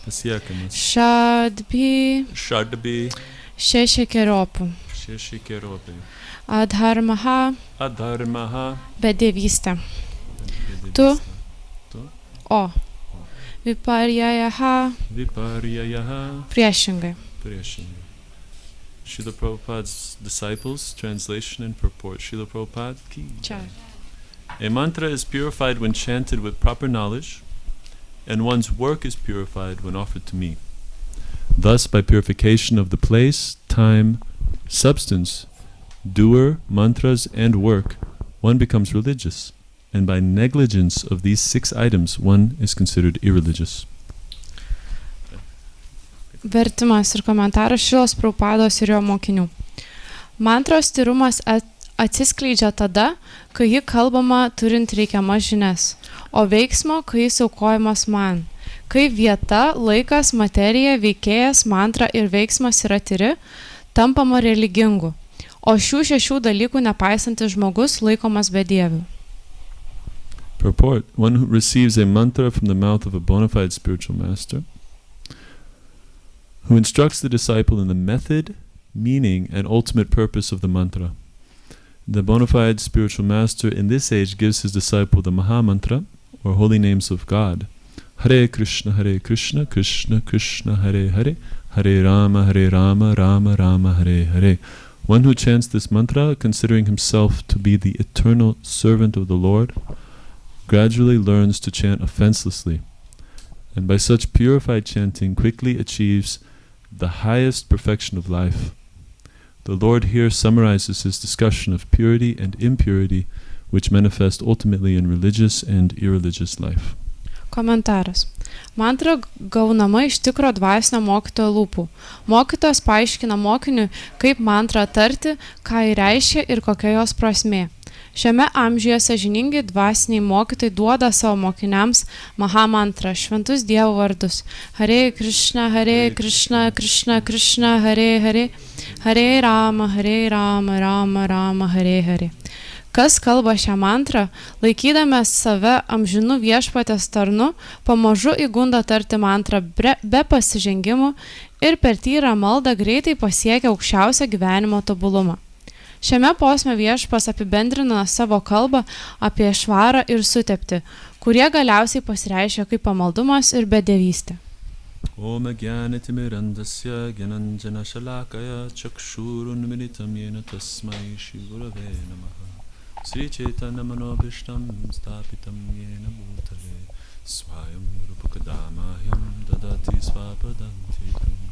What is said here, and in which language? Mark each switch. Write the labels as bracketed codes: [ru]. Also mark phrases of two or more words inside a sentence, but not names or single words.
[lt] Šadbhi šešikeriopų. Adharmaha bedevystė. Tu o viparyayaha priešingai. [en] Srila Prabhupada's disciples, translation and purport. Srila Prabhupada [hi] ki jai. [en] A mantra is purified when chanted with proper knowledge, and one's work is purified when offered to me. Thus, by purification of the place, time, substance, doer, mantras, and work, one becomes religious, and by negligence of these 6 items, one is considered irreligious. [lt] Vertimas ir komentaras Šrilos Prabhupados ir jo mokinių. Mantros tyrumas atsiskleidžia tada, kai ji kalbama turint reikiamas žinias, o veiksmo, kai jis aukojamas man. Kai vieta, laikas, materija, veikėjas, mantra ir veiksmas yra tyri, tampama religingu, o šių 6 dalykų nepaisantis žmogus laikomas bedieviu. [en] Purport: one who receives a mantra from the mouth of a bona fide spiritual master, who instructs the disciple in the method, meaning, and ultimate purpose of the mantra. The bona fide spiritual master in this age gives his disciple the Maha Mantra, or holy names of God. [sa] Hare Krishna, Krishna Krishna, Hare Hare, Hare Rama, Rama Rama, Hare Hare. [en] One who chants this mantra, considering himself to be the eternal servant of the Lord, gradually learns to chant offenselessly, and by such purified chanting quickly achieves the highest perfection of life. The Lord here summarizes his discussion of purity and impurity, which manifest ultimately in religious and irreligious life. [lt] Komentaras. Mantra gaunama iš tikro dvasinio mokytojo lūpų. Mokytojas paaiškina mokiniui, kaip mantrą tarti, ką ji reiškia ir kokia jos prasmė. Šiame amžiuje sąžiningi dvasiniai mokytojai duoda savo mokiniams mahamantrą, šventus Dievo vardus. [sa] Hare Krishna, Krishna Krishna, Hare Hare, Hare Rama, Rama Rama, Hare Hare. [lt] Kas kalba šią mantrą, laikydamas save amžinų viešpatės tarnu, pamažu įgunda tarti mantrą be pasižengimų ir per tyrą maldą greitai pasiekia aukščiausią gyvenimo tobulumą. Šiame posme viešpas apibendrina savo kalbą apie švarą ir suteptį, kurie galiausiai pasireiškia kaip pamaldumas ir bedevystė. [sa] Om Jnanatimirandasya Jnananjana Shalakaya Chakshurunmilitam Yena Tasmai Shri Gurave Namaha Sri Chaitanya Manobhishtam Stapitam Yena Bhutale Swayam Rupakadamahyam Dadati Svapadantikam